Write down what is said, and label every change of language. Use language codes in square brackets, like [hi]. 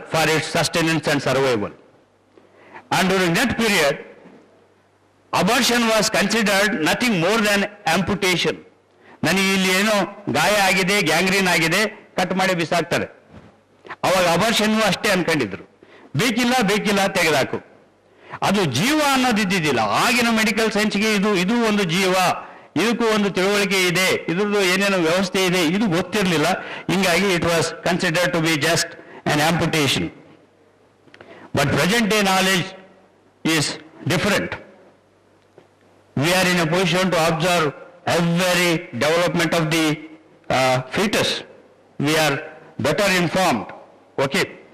[en] for its sustenance and survival. And during that period, abortion was considered nothing more than amputation. [kn] ನನಗೆ ಇಲ್ಲಿ ಏನೋ ಗಾಯ ಆಗಿದೆ, gangrene ಆಗಿದೆ, ಕಟ್ ಮಾಡಿ ಬಿಸಾಕ್ತಾರೆ. ಅವಾಗ ಅಬಾರ್ಷನ್ನು ಅಷ್ಟೇ ಅನ್ಕೊಂಡಿದ್ರು. ಬೇಕಿಲ್ಲ ತೆಗೆದಾಕು. ಅದು ಜೀವ ಅನ್ನೋದಿದ್ದಿದ್ದಿಲ್ಲ. ಆಗಿನ ಮೆಡಿಕಲ್ ಸೈನ್ಸ್ಗೆ ಇದು ಒಂದು ಜೀವ, ಇದಕ್ಕೂ ಒಂದು ತಿಳುವಳಿಕೆ ಇದೆ, ಇದ್ರದ್ದು ಏನೇನೋ ವ್ಯವಸ್ಥೆ ಇದೆ, ಇದು ಗೊತ್ತಿರಲಿಲ್ಲ. [en] ಹಿಂಗಾಗಿ it was considered to be just an amputation. But present day knowledge is different. We are in a position to observe every development of the fetus. We are better informed. Okay.